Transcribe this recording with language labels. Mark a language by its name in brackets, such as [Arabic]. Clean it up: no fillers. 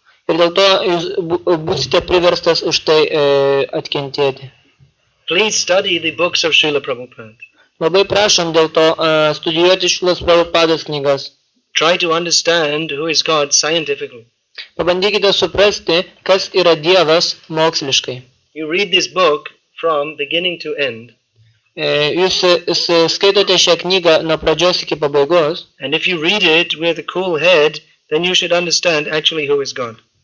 [Lithuanian] Ir dėl to jūs būsite priverstas už tai atkentėti. [English] Please study the books of Srila Prabhupada. [Lithuanian] Labai prašom dėl to studijuoti Šrilos Prabhupados knygas. [English] Try to understand who is God scientifically. [Lithuanian] Pabandykite suprasti, kas yra Dievas moksliškai. [English] You read this book from beginning to end. [Lithuanian] Jūs skaitote šią knygą nuo pradžios iki pabaigos. [English] And if you read it with a cool head, then you should understand actually who is God.